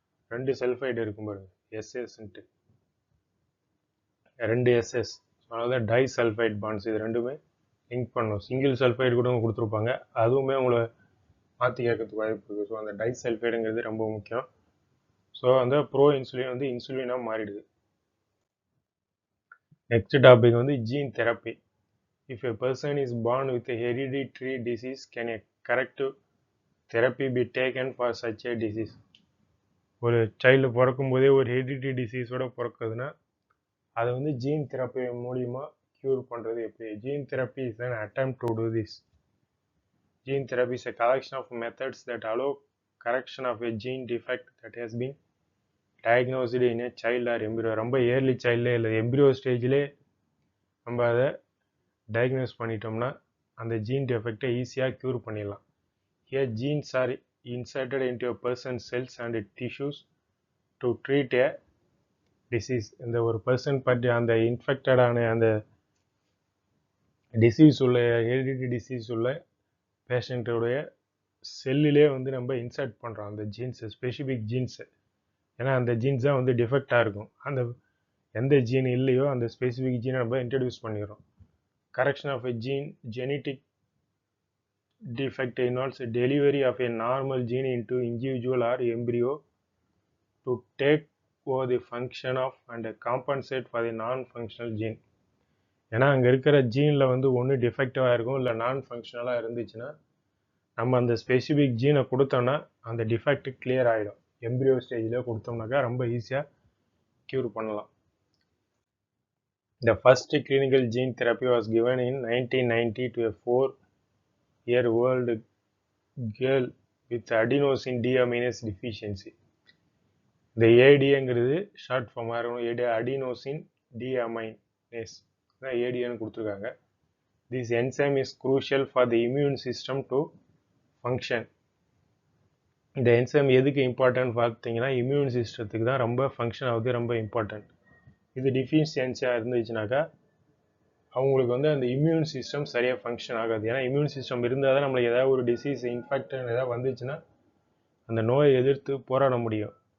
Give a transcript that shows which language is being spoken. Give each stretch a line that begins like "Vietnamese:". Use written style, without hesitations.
Tamil: 2 sulphide இருக்கும் பாருங்க, எஸ்எஸ்ன்ட்டு 2 SS, அதனால டைசல்ஃபைட் பாண்ட்ஸ். இது ரெண்டுமே லிங்க் பண்ணணும். சிங்கிள் சல்ஃபைடு கூட கொடுத்துருப்பாங்க, அதுவுமே உங்களை மாற்றி கேட்கறதுக்கு வாய்ப்பு இருக்குது. ஸோ அந்த டைசல்ஃபைடுங்கிறது ரொம்ப முக்கியம். ஸோ அந்த ப்ரோ இன்சுலின் வந்து இன்சுலினாக மாறிடுது. நெக்ஸ்ட் டாபிக் வந்து gene therapy.
English: If a person is born with a hereditary disease, can a corrective therapy be taken for such a disease?
Tamil: ஒரு சைல்டு பிறக்கும் போதே ஒரு ஹெரிடிட்டி டிசீஸோட பிறக்குதுன்னா அதை வந்து ஜீன் தெரப்பி மூலிமா க்யூர் பண்ணுறது எப்படி?
English: Gene therapy is an attempt to do this. Gene therapy is a collection of methods that allow correction of a gene defect that has been diagnosed in a child or embryo.
Tamil: ரொம்ப early சைல்டில் இல்லை embryo ஸ்டேஜ்லேயே நம்ம அதை diagnose பண்ணிட்டோம்னா அந்த gene டெஃபெக்டை ஈஸியாக cure பண்ணிடலாம்.
English: Here genes are inserted into a person's cells and tissues to treat a disease.
Tamil: இந்த ஒரு பர்சன் பற்றி அந்த இன்ஃபெக்டடான அந்த டிசீஸ் உள்ள ஹெரிடிட்டி டிசீஸ் உள்ள பேஷண்ட்டோடைய செல்லிலே வந்து நம்ம இன்சர்ட் பண்ணுறோம் அந்த ஜீன்ஸு, ஸ்பெசிஃபிக் ஜீன்ஸு. ஏன்னா அந்த ஜீன்ஸ் தான் வந்து டிஃபெக்டாக இருக்கும். அந்த எந்த ஜீன் இல்லையோ அந்த ஸ்பெசிஃபிக் ஜீனை நம்ம இன்ட்ரடியூஸ் பண்ணிடுறோம்.
English: Correction of a genetic defect involves delivery of a normal gene into individual or embryo to take over the function of and compensate for the non-functional gene.
Tamil: ஏன்னா அங்கே இருக்கிற ஜீனில் வந்து ஒன்று டிஃபெக்டிவாக இருக்கும், இல்லை நான் ஃபங்க்ஷனலாக இருந்துச்சுன்னா நம்ம அந்த ஸ்பெசிஃபிக் ஜீனை கொடுத்தோம்னா அந்த டிஃபெக்ட் கிளியர் ஆகிடும். எம்ப்ரியோ ஸ்டேஜில் கொடுத்தோம்னாக்கா ரொம்ப ஈஸியாக க்யூர் பண்ணலாம்.
English: The first clinical gene therapy was given in 1990 to a 4-year-old girl with adenosine deaminase deficiency.
Tamil: இந்த ஏடிங்கிறது ஷார்ட் ஃபார்மாக இருக்கும், அடினோசின் டிஅமைனேஸ் தான் ஏடின்னு கொடுத்துருக்காங்க.
English: This enzyme is crucial for the immune system to function.
Tamil: இந்த என்சைம் எதுக்கு இம்பார்ட்டன்ட் பார்த்தீங்கன்னா immune சிஸ்டத்துக்கு தான் ரொம்ப function ஆகுது, ரொம்ப இம்பார்ட்டன்ட். இது டிஃபிஷியன்சியாக இருந்துச்சுனாக்கா அவங்களுக்கு வந்து அந்த இம்யூன் சிஸ்டம் சரியாக ஃபங்க்ஷன் ஆகாது. ஏன்னா இம்யூன் சிஸ்டம் இருந்தால் தான் நம்மளுக்கு ஏதாவது ஒரு டிசீஸ் இன்ஃபெக்ஷன் ஏதாவது வந்துச்சுன்னா அந்த நோயை எதிர்த்து போராட முடியும்.